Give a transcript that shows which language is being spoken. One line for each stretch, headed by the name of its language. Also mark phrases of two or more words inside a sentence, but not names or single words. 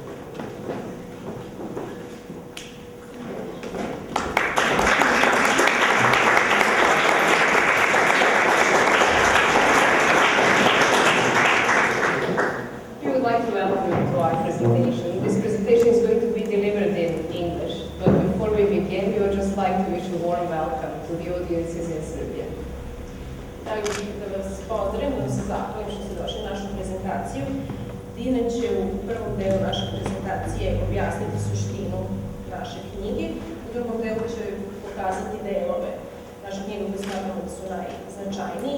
English: We would like to welcome you to our presentation. This presentation is going to be delivered in English, but before we begin, we would just like to wish a warm welcome to the audiences in Serbia.
Serbian: Dragi bih da vas pozdravim, da se zahvalim što ste došli na našu prezentaciju. Dina će u prvom delu naše prezentacije objasniti suštinu naše knjige, u drugom delu će pokazati delove naše knjige koje smatramo da su najznačajniji,